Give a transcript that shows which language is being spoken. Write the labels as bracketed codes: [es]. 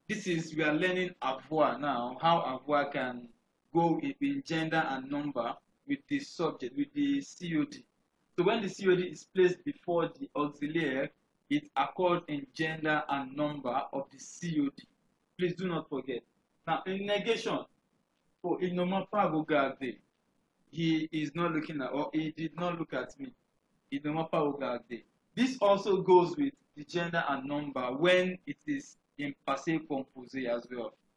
[en] This is, we are learning avoir now, how avoir can go in gender and number with the subject, with the COD. So when the COD is placed before the auxiliary, it accords in gender and number of the COD. Please do not forget. Now, in negation, oh, [fr] il ne m'a pas regardé. [en] He is not looking at, or he did not look at me. [fr] Il ne m'a pas regardé. [en] This also goes with the gender and number when it is in passé composé as well.